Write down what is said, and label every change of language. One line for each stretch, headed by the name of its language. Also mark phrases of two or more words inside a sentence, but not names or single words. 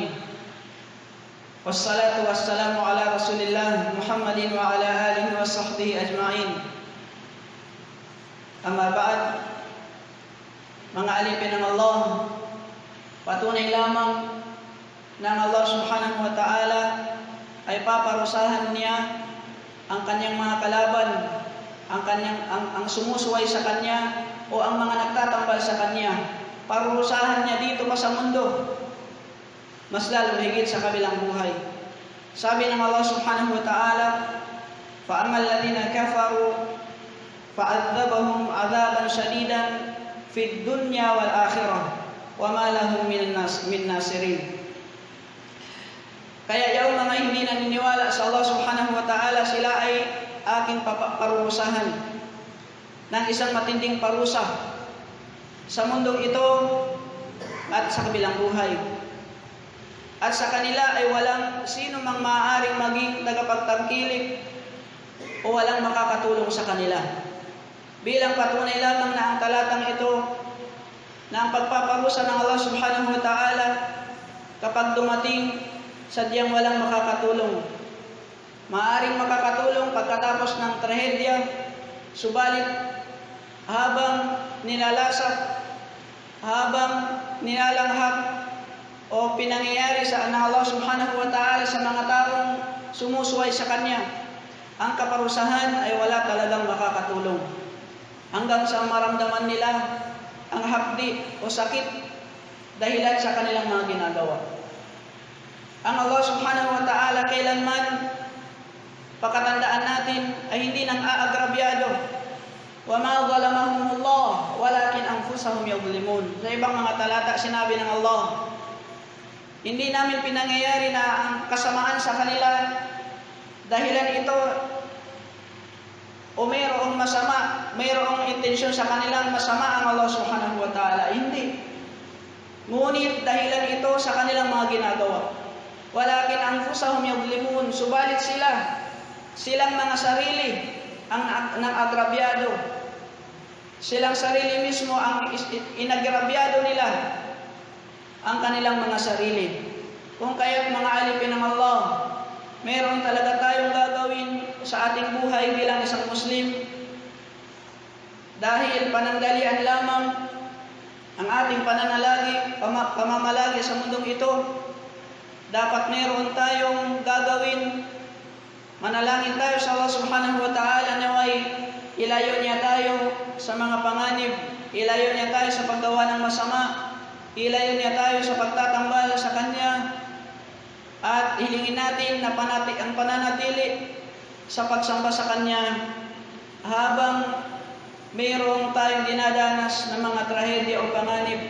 Arabic: والصلاة والسلام على رسول الله محمد وعلى آله وصحبه أجمعين. أما بعد.
Filipino: Mga alipin ng Allah, patunay lamang ng Allah
Arabic: سبحانه وتعالى
Filipino: ay paparusahan niya ang kanyang mga kalaban, ang sumusuway sa kanya o ang mga nagtatambal sa kanya. Parurusahan niya dito pa sa mundo, mas lalo higit sa kabilang buhay. Sabi ng Allah
Arabic: سبحانه وتعالى, فَأَمَّا الَّذِينَ كَفَرُوا فَعَذَّبَهُمْ عَذَابًا شَدِيدًا فِي الدُّنْيَا وَالْآخِرَةِ وَمَا لَهُم مِّن نَّاصِرِينَ.
Filipino: Kaya yung mga hindi naniniwala sa Allah
Arabic: سبحانه وتعالى,
Filipino: sila ay aking parurusahan ng isang matinding parusa sa mundong ito at sa kabilang buhay. At sa kanila ay walang sino mang maaaring maging tagapagtangkilik o walang makakatulong sa kanila. Bilang patunay lamang na ang talatang ito na ang pagpaparusa ng Allah
Arabic: سبحانه وتعالى
Filipino: kapag dumating, sadyang walang makakatulong. Maaaring makakatulong pagkatapos ng trahedya, subalit habang nilalasap, habang nilalanghap o pinangyayari sa Allah
Arabic: سبحانه وتعالى
Filipino: sa mga taong sumusuway sa Kanya, ang kaparusahan ay wala talagang makakatulong. Hanggang sa maramdaman nila ang hapdi o sakit dahilan sa kanilang mga ginagawa. Ang Allah
Arabic: سبحانه وتعالى
Filipino: kailanman, pakatandaan natin, ay hindi nang aagrabyado.
Arabic: وَمَا ظَلَمَهُمُ اللَّهُ وَلَكِنْ أَنفُسَهُمْ يَظْلِمُونَ.
Filipino: Sa ibang mga talata, sinabi ng Allah, hindi namin pinangyayari na ang kasamaan sa kanila dahilan ito o mayroong masama, mayroong intensyon sa kanilang masama ang Allah
Arabic: سبحانه وتعالى.
Filipino: Hindi. Ngunit dahilan ito sa kanilang mga ginagawa.
Arabic: وَلَكِنْ أَنفُسَهُمْ يَظْلِمُونَ.
Filipino: Subalit silang mga sarili ang agrabyado. Silang sarili mismo ang inagrabyado nila ang kanilang mga sarili. Kung kaya't mga alipin ng Allah, meron talaga tayong gagawin sa ating buhay bilang isang Muslim. Dahil panandalian lamang ang ating pamamalagi sa mundong ito, dapat meron tayong gagawin. Manalangin tayo sa Allah
Arabic: سبحانه وتعالى
Filipino: naway ilayo niya tayo sa mga panganib, ilayo niya tayo sa paggawa ng masama, ilayo niya tayo sa pagtatambal sa Kanya, at hilingin natin na ang pananatili sa pagsamba sa Kanya habang mayroong tayong dinadanas ng mga trahedya o panganib.